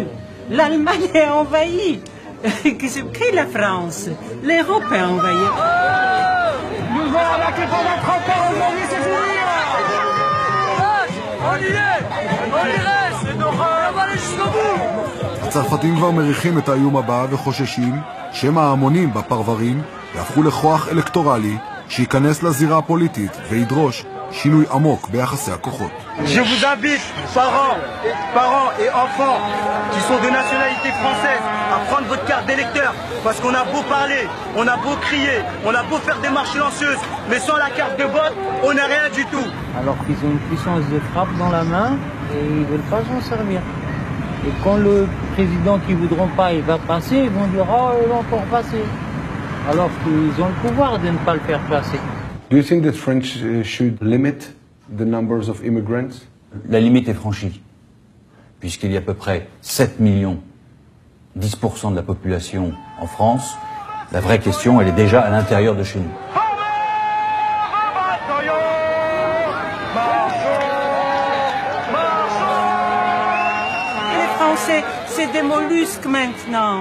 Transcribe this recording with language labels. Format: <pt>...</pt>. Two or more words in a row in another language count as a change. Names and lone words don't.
<fr>L'Allemagne est envahie. Qu'est la France? L'Europe est envahie. Nous allons attaquer pendant 30 ans, aujourd'hui c'est fini. On y est, on y reste, on va aller jusqu'au bout.</fr> <he>הצרפתים כבר מריחים את האיום הבא וחוששים שמא ההמונים בפרברים יהפכו לכוח אלקטורלי שייכנס לזירה הפוליטית וידרוש שינוי עמוק ביחסי הכוחות.</he> <fr>Je vous invite, parents et enfants qui sont de nationalité française, à prendre votre carte d'électeur, parce qu'on a beau parler, on a beau crier, on a beau faire des marches silencieuses, mais sans la carte de vote, on n'a rien du tout. Alors qu'ils ont une puissance de frappe dans la main et ils ne veulent pas s'en servir. Et quand le président qui ne voudront pas, il va passer, ils vont dire « Oh, il va encore passer ». Alors qu'ils ont le pouvoir de ne pas le faire passer.</fr> <en>Do you think that French should limit the numbers of immigrants?</en> <fr>La limite est franchie. puisqu'il y a à peu près 7 millions, 10% de la population en France, la vraie question, elle est déjà à l'intérieur de chez nous. Les Français, c'est des mollusques maintenant.</fr>